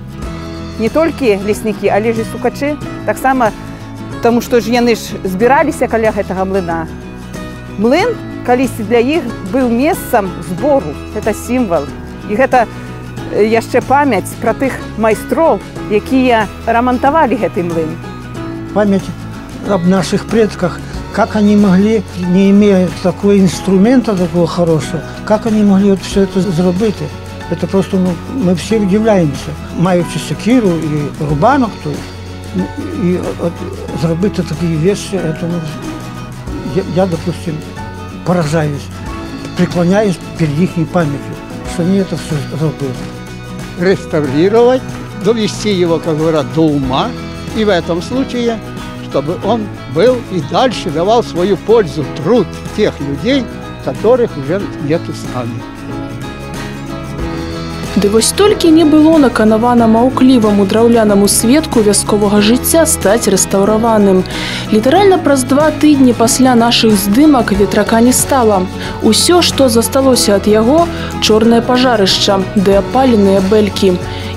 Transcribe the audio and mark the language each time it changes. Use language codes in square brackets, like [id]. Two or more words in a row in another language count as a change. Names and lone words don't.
[be] Не толькі леснікі, але ж і сукачы, таксама, таму што ж яны ж збіраліся каля гэтага млына. Млын калісьці для іх быў месцам збору, гэта сімвал. І гэта яшчэ памяць пра тых майстроў, якія рамантавалі гэты млын. [ru] Памяць об наших предках, как они могли, не имея такого инструмента такого хорошего, как они могли вот все это сделать. Это просто мы все удивляемся. Маючи секиру и рубанок, то и сделать такие вещи, это, я, допустим, поражаюсь, преклоняюсь перед их памятью, что они это все сделали. Реставрировать, довести его, как говорят, до ума, и в этом случае, чтобы он был и дальше давал свою пользу, труд тех людей, которых уже нету с нами. [be] Ды вось толькі не было наканавана маўкліваму драўлянаму сведку вясковага жыцця стаць рэстаўраваным. Літаральна праз 2 тыдні пасля нашых здымак ветрака не стала. Усё, што засталося ад яго, чорнае пажарышча, ды апаленыя бэлькі.